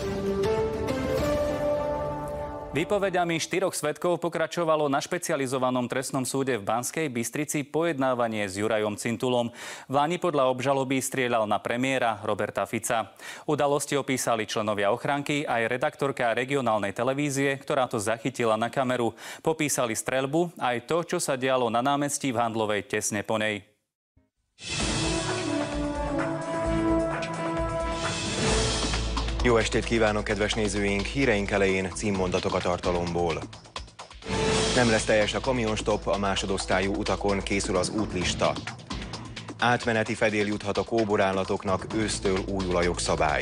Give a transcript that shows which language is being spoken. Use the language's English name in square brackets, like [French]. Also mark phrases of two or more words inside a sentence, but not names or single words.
[Slovak] Výpoveďami 4 svedkov pokračovalo na špecializovanom trestnom súde v Banskej Bystrici pojednávanie s Jurajom Cintulom. Vláni podľa obžaloby strieľal na premiéra Roberta Fica. Udalosti opísali členovia ochránky aj redaktorka regionálnej televízie, ktorá to zachytila na kameru. Popísali streľbu aj to, čo sa dialo na námestí v Handlovej tesne po nej. [Hungarian] Jó estét kívánok, kedves nézőink! Híreink elején címmondatok a tartalomból. Nem lesz teljes a kamionstop, a másodosztályú utakon készül az útlista. Átmeneti fedél juthat a kóborállatoknak, ősztől újul a jogszabály.